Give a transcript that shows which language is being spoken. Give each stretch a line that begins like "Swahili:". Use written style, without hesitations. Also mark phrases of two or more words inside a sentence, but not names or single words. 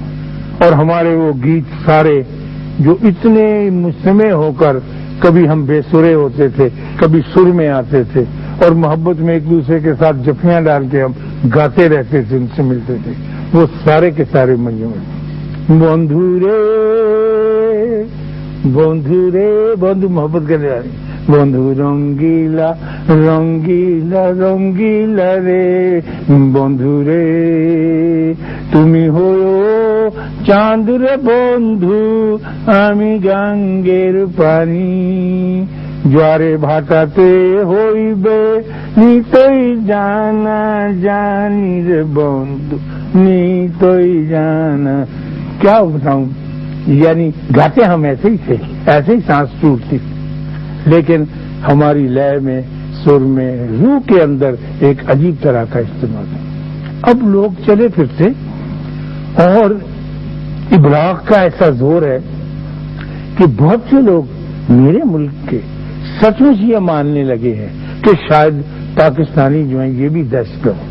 Urdu: اور ہمارے وہ گیت سارے جو اتنے مجتمع ہو کر کبھی ہم بے سرے ہوتے تھے، کبھی سر میں آتے تھے، اور محبت میں ایک دوسرے کے ساتھ جفیاں ڈال کے ہم گاتے رہتے تھے، ان سے ملتے تھے، وہ سارے کے سارے مجموعے
Bangla: بندھو
Urdu: محبت کرنے والی
Bangla: বন্ধু রঙিলা রঙিলা রঙিলা রে বন্ধু রে তুমি হও চাঁদ রে বন্ধু আমি গাঙ্গের পানি জোয়ারে ভাটাতে হইবে নিতই জানা জানি রে বন্ধু নিতই জানা.
Urdu: کیا بتاؤں، یعنی گاتے ہم ایسے ہی تھے، ایسے ہی سانس ٹوٹتی، لیکن ہماری لے میں، سر میں، روح کے اندر ایک عجیب طرح کا استعمال ہے. اب لوگ چلے پھرتے اور ابلاغ کا ایسا زور ہے کہ بہت سے لوگ میرے ملک کے سچ مچ یہ ماننے لگے ہیں کہ شاید پاکستانی جو ہیں یہ بھی دہشت گرد.